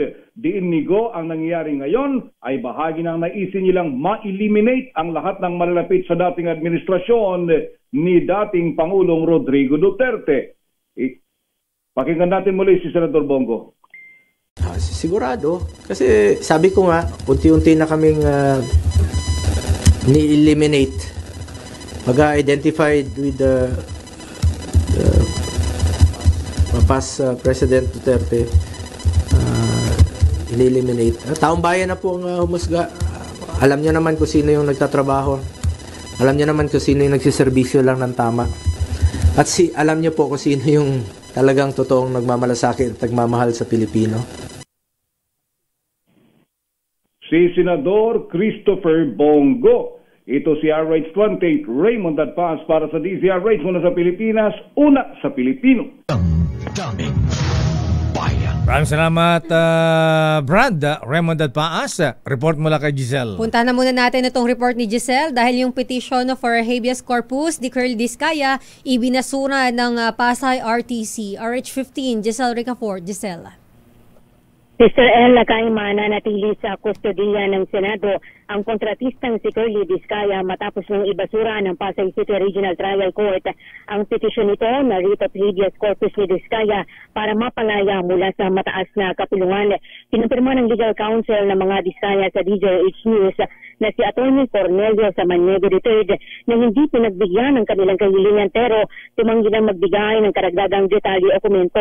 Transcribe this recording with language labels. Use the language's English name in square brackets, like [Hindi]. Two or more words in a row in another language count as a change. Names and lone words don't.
[Filipino] Diin ni Go ang nangyayari ngayon ay bahagi ng naisin nilang ma-eliminate ang lahat ng malalapit sa dating administrasyon ni dating Pangulong Rodrigo Duterte. Pakinggan natin muli si Senator Bongo. Si Sigurado. Kasi sabi ko nga, unti-unti na kaming ni-eliminate. [English] Pag-identified with the past President Duterte, in-eliminate. [Filipino] Taong bayan na po ang humusga. Alam nyo naman kung sino yung nagtatrabaho. Alam nyo naman kung sino yung nagsiservisyo lang ng tama. At alam nyo po kung sino yung talagang totoong nagmamalasakit at nagmamahal sa Pilipino. Si Senador Christopher Bongo. Ito si RH28 Raymond Dadpaas para sa DZRH muna sa Pilipinas, una sa Pilipino. Daming bayan. Maraming salamat, Brad. Raymond Dadpaas. Report mula kay Giselle. Punta na muna natin itong report ni Giselle dahil yung [English] petition for habeas corpus [Filipino] ni Curly Discaya ibinasura ng Pasay RTC. RH15, Giselle Ricafort. Giselle. Sister El, mananatili sa kustodiya ng Senado ang kontratistang si Curly Discaya matapos ng ibasura ng Pasay City Regional Trial Court ang petisyon nito na [English] writ of habeas corpus [Filipino] ni Discaya para mapalaya mula sa mataas na kapulungan. Kinumpirma ng [English] legal counsel [Filipino] ng mga Discaya sa DZRH News na si Atty. Cornelio Samaniego III na hindi pinagbigyan ng kanilang kahilingan pero tumanggi ng magbigay ng karagdagang detalye o komento.